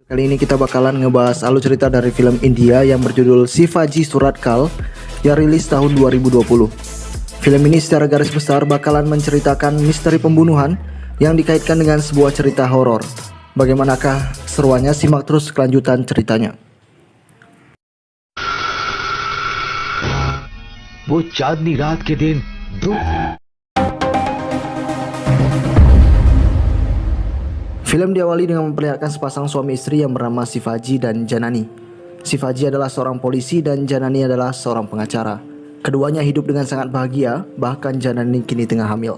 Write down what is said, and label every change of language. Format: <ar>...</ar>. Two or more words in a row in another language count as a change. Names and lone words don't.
<id>Kali ini kita bakalan ngebahas alur cerita dari film India yang berjudul Shivaji Surat Kal yang rilis tahun 2020. Film ini secara garis besar bakalan menceritakan misteri pembunuhan yang dikaitkan dengan sebuah cerita horor. Bagaimanakah seruannya? Simak terus kelanjutan ceritanya.</id> <hi>वो चांदनी रात के दिन दो</hi> <id>Film diawali dengan memperlihatkan sepasang suami istri yang bernama Shivaji dan Janani. Shivaji adalah seorang polisi dan Janani adalah seorang pengacara. Keduanya hidup dengan sangat bahagia, bahkan Janani kini tengah hamil.</id>